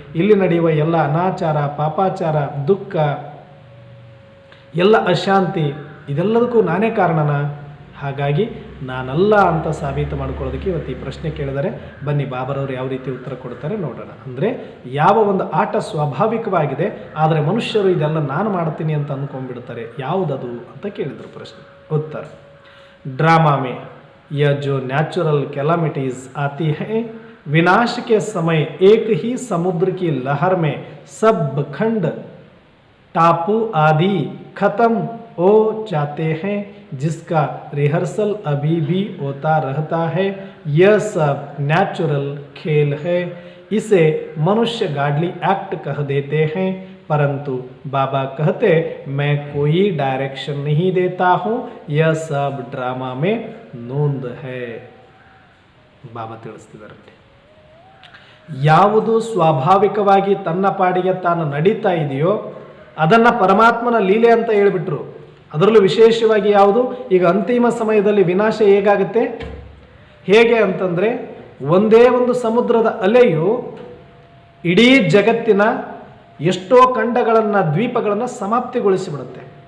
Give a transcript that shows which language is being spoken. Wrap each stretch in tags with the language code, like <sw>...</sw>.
<kn>ಇಲ್ಲಿ ನಡೆಯುವ ಎಲ್ಲ ಅನಾಚಾರ, ಪಾಪಾಚಾರ, ದುಃಖ, ಎಲ್ಲ ಅಶಾಂತಿ ಇದೆಲ್ಲದಕ್ಕೂ ನಾನೇ ಕಾರಣನ? ಹಾಗಾಗಿ ನಾನಲ್ಲ ಅಂತ ಸಾಬೀತು ಮಾಡ್ಕೊಳ್ಳೋದಕ್ಕೆ ಇವತ್ತು ಈ ಪ್ರಶ್ನೆ ಕೇಳಿದರೆ ಬನ್ನಿ ಬಾಬರವರು ಯಾವ ರೀತಿ ಉತ್ತರ ಕೊಡ್ತಾರೆ ನೋಡೋಣ. ಅಂದರೆ ಯಾವ ಒಂದು ಆಟ ಸ್ವಾಭಾವಿಕವಾಗಿದೆ, ಆದರೆ ಮನುಷ್ಯರು ಇದೆಲ್ಲ ನಾನು ಮಾಡ್ತೀನಿ ಅಂತ ಅಂದ್ಕೊಂಡ್ಬಿಡ್ತಾರೆ, ಯಾವುದದು ಅಂತ ಕೇಳಿದರು ಪ್ರಶ್ನೆ. ಉತ್ತರ,</kn> <hi>ड्रामा में यह जो नेचुरल कैलामिटीज आती हैं, विनाश के समय एक ही समुद्र की लहर में सब खंड टापू आदि खत्म हो जाते हैं, जिसका रिहर्सल अभी भी होता रहता है. यह सब नेचुरल खेल है, इसे मनुष्य गाडली एक्ट कह देते हैं. परंतु बाबा कहते मैं कोई डायरेक्शन नहीं देता हूँ, यह सब ड्रामा में नोंद है.</hi> <kn>ಬಾಬಾ ತಿಳಿಸ್ತಿದ್ದಾರೆ, ಯಾವುದು ಸ್ವಾಭಾವಿಕವಾಗಿ ತನ್ನ ಪಾಡಿಗೆ ತಾನು ನಡೀತಾ ಇದೆಯೋ ಅದನ್ನು ಪರಮಾತ್ಮನ ಲೀಲೆ ಅಂತ ಹೇಳಿಬಿಟ್ರು. ಅದರಲ್ಲೂ ವಿಶೇಷವಾಗಿ ಯಾವುದು, ಈಗ ಅಂತಿಮ ಸಮಯದಲ್ಲಿ ವಿನಾಶ ಹೇಗೆ ಅಂತಂದರೆ, ಒಂದೇ ಒಂದು ಸಮುದ್ರದ ಅಲೆಯು ಇಡೀ ಜಗತ್ತಿನ ಎಷ್ಟೋ ಖಂಡಗಳನ್ನು, ದ್ವೀಪಗಳನ್ನು ಸಮಾಪ್ತಿಗೊಳಿಸಿಬಿಡುತ್ತೆ.</kn>